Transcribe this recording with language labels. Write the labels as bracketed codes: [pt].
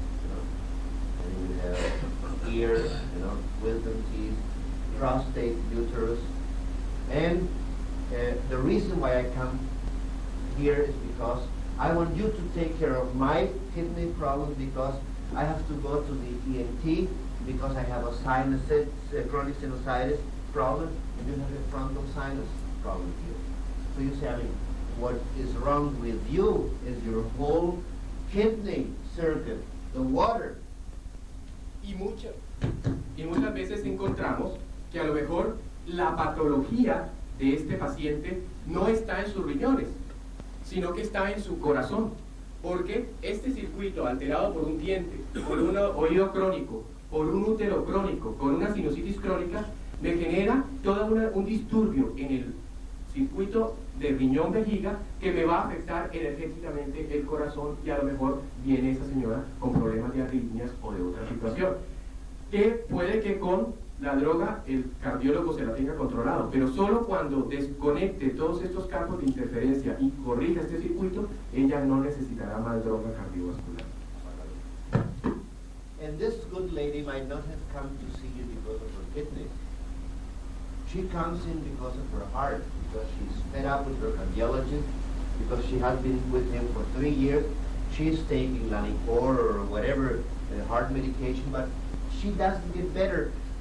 [en] You know, and you have ear, you know, wisdom teeth, prostate, uterus, and the reason why I come here is because I want you to take care of my kidney problems, because I have to go to the ENT because I have a sinusitis, chronic sinusitis problem, and you have a frontal sinus problem here. So you say, I mean, what is wrong with you is your whole kidney circuit, the water. [es] Y muchas veces encontramos que a lo mejor la patología de este paciente no está en sus riñones, sino que está en su corazón, porque este circuito alterado por un diente, por un oído crónico, por un útero crónico, con una sinusitis crónica, me genera todo un disturbio en el circuito de riñón-vejiga que me va a afectar energéticamente el corazón, y a lo mejor viene esa señora con problemas de arritmias o de otra situación, que puede que con la droga el cardiólogo se la tenga controlado, pero solo cuando desconecte todos estos campos de interferencia y corrija este circuito, ella no necesitará más droga cardiovascular. [en] And this good lady might not have come to see you because of her kidneys. She comes in because of her heart, because she's fed up with her cardiologist, because she has been with him for 3 years. She's taking Lanicor or whatever heart medication, but she doesn't get better.